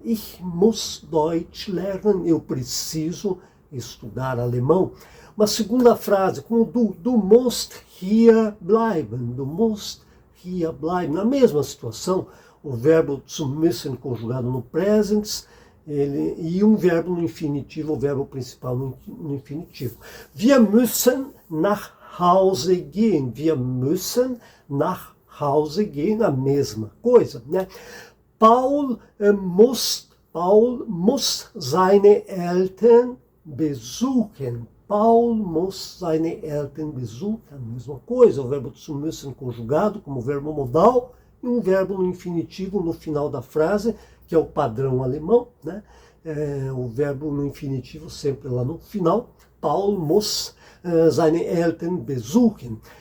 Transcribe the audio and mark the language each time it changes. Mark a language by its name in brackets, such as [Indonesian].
[German] Ich muss Deutsch lernen. [Portuguese] Eu preciso estudar alemão. Uma segunda frase, como [German] du musst hier bleiben. Du musst hier bleiben. [Portuguese] Na mesma situação, o verbo zu müssen conjugado no present, e um verbo no infinitivo, o verbo principal no infinitivo. [German] Wir müssen nach Hause gehen. Wir müssen nach Hause gehen, [Portuguese] a mesma coisa, né? [German] Paul muss seine Eltern besuchen. Paul muss seine Eltern besuchen, [Portuguese] a mesma coisa, o verbo zu müssen conjugado como verbo modal, e um verbo no infinitivo no final da frase, que é o padrão alemão, né? O verbo no infinitivo sempre lá no final. [German] Paul muss seine Eltern besuchen.